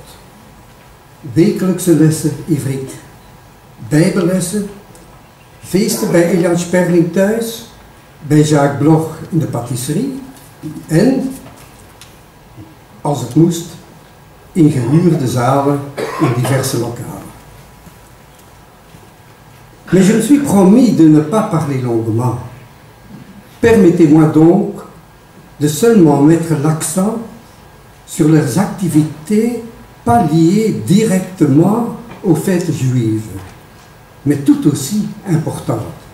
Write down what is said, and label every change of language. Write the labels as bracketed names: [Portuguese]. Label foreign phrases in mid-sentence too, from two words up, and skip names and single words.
[Dutch] Wekelijkse lessen ivriet, bijbellessen, feesten bij Eliane Sperling thuis, bij Jacques Bloch in de patisserie en, als het moest, in gehuurde zalen in diverse lokalen. [French] Mais je me suis promis de ne pas parler longuement. Permettez-moi donc de seulement mettre l'accent sur leurs activités pas liées directement aux fêtes juives, mais tout aussi importantes.